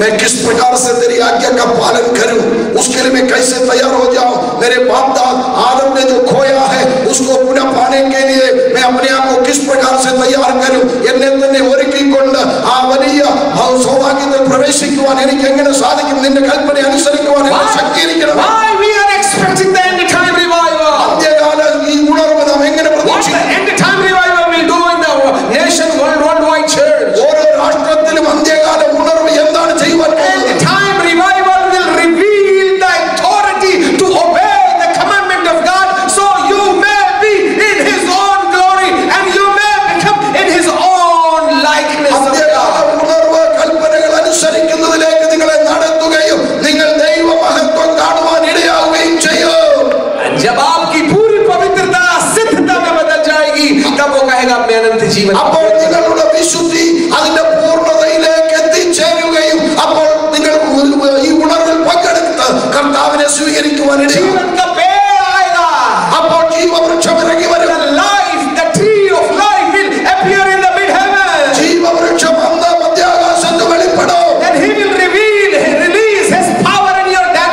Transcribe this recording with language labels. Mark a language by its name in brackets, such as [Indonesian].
[Hindi] मैं किस प्रकार से तेरी आज्ञा का पालन करूं, उसके लिए मैं कैसे तैयार हो जाऊं. मेरे बाप दादा आदम ने जो खोया है उसको पुनः पाने के लिए मैं अपने आप को किस प्रकार से तैयार करूं. [Malayalam] എന്നെ തന്നെ ഒരുക്കിക്കൊണ്ട് ആ വലിയ സൗഭാഗ്യത്തിൽ പ്രവേശിക്കുവാൻ എനിക്ക് എങ്ങനെ സാധിക്കും? നിന്റെ കൽപ്പന അനുസരിക്കുവാൻ എനിക്ക് ശക്തിയിരിക്കണം. [English] Why we are expecting the end time revival? [Malayalam] അന്ത്യകാല ഈ ഉണർവ് നാം എങ്ങനെ [English] What the [Malayalam] പ്രതീക്ഷിക്കും? [English] end time revival will do in the nation worldwide church? [Malayalam] ഓരോ രാഷ്ട്രത്തിലും അന്ത്യകാല ഉണർവ് എന്താണ് ചെയ്യുവാൻ [English] End [Malayalam] പോകുന്നത്? [English] time revival will reveal the authority to obey the commandment of God, so you may be in His own glory and you may become in His own likeness of [Malayalam] അന്ത്യകാല [English] God. [Malayalam] ഉണർവ് കൽപ്പനകൾ അനുസരിക്കുന്നതിലേക്ക് നിങ്ങളെ നടത്തുകയും നിങ്ങൾ ദൈവമഹത്വം കാണുവാൻ ഇടയാവുകയും ചെയ്യും. [Hindi] And जब आपकी पूरी पवित्रता सिद्धता में बदल जाएगी, तब वो कहेगा मैं अनंत जीवन. [Malayalam] അപ്പോൾ നിങ്ങളുടെ വിശുദ്ധി അതിന്റെ പൂർണ്ണതയിലേക്ക് എത്തിച്ചേരുകയും അപ്പോൾ നിങ്ങൾ ഈ ഉണർവിൽ പങ്കെടുത്ത് കർത്താവിനെ സ്വീകരിക്കുവാൻ ഇടയാവും. [Hindi] जीवन का पेड़ आएगा. [Malayalam] അപ്പോൾ ജീവവൃക്ഷം ഇറങ്ങി വരും. [English] The life, the tree of life will appear in the mid-heaven. [Malayalam] ജീവവൃക്ഷം അന്ന് മധ്യാകാശത്ത് വെളിപ്പെടും. [English] Then He will release His power in your